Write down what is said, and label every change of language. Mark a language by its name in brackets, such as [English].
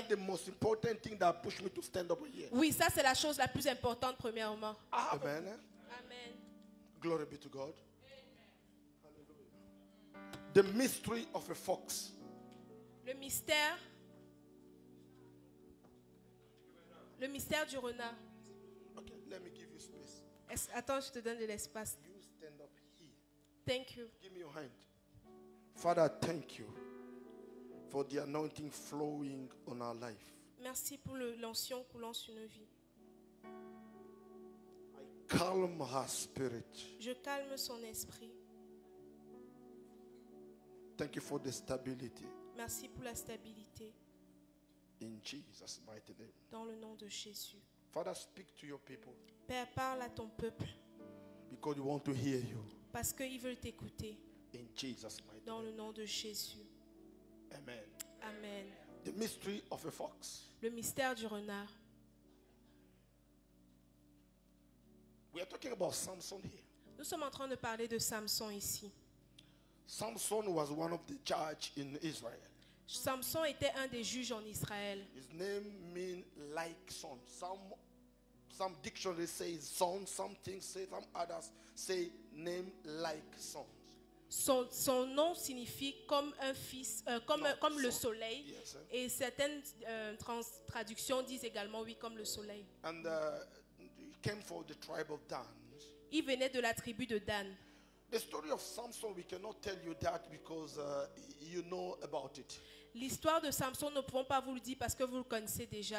[English] That's the most important thing that pushed me to stand up here. [French] Oui, ça c'est la chose la plus importante premièrement. [English] Amen. [French] Amen. [English] Glory be to God. The mystery of a fox. [French] Le mystère du renard. [English] Okay, let me give you space. [French] Attends, je te donne de l'espace. [English] You stand up here. Thank you. Give me your hand. Father, thank you for the anointing flowing on our life. [French] Merci pour l'onction coulant sur nos vies. [English] I calm her spirit. [French] Je calme son esprit. [English] Thank you for the stability. [French] Merci pour la stabilité. [English] In Jesus' mighty name. [French] Dans le nom de Jésus. [English] Father, speak to your people [French] Père, parle à ton peuple [English] because we want to hear you. [French] parce qu'ils veulent t'écouter. [English] In Jesus' mighty [French] Dans [English] name. [French] le nom de Jésus. [English] Amen. [French] Amen. [English] The mystery of a fox. [French] Le mystère du renard. [English] We are talking about Samson here. [French] Nous sommes en train de parler de Samson ici. [English] Samson was one of the judges in Israel. [French] Samson était un des juges en Israël. [English] His name means like son. Some dictionary says son, some things say, some others say name like son. [French] Son nom signifie comme un fils, comme le soleil. [English] Yes, [French] Et certaines traductions disent également oui, comme le soleil. [English] And he came from the tribe of Dan. [French] Il venait de la tribu de Dan. [English] The story of Samson, we cannot tell you that because you know about it. [French] L'histoire de Samson, nous ne pouvons pas vous le dire parce que vous le connaissez déjà.